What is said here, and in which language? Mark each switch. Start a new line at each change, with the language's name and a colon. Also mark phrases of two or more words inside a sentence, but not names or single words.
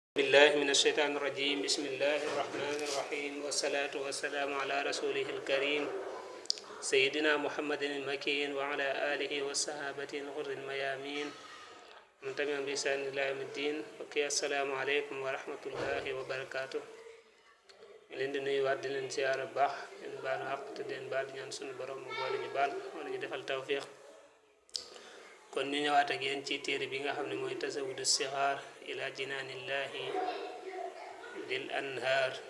Arabic: بالله من الشيطان الرجيم بسم الله الرحمن الرحيم والصلاة والسلام على رسوله الكريم سيدنا محمد المكين وعلى آله وصحابته الغر الميامين من تبعهم بإحسان إلى يوم الدين. Okay, السلام عليكم ورحمة الله وبركاته.
Wolof: leen di nuyuwaat di leen ziyaara bu baax leen baal àq te leen baal ñaan sunu borom mu boole ñu baal wala ñu defal tawfiq. kon ñu ñëwaat ak yéen ci téere bi nga xam ne mooy tasawudu sixaar ila jinaanillahi dil anhaar.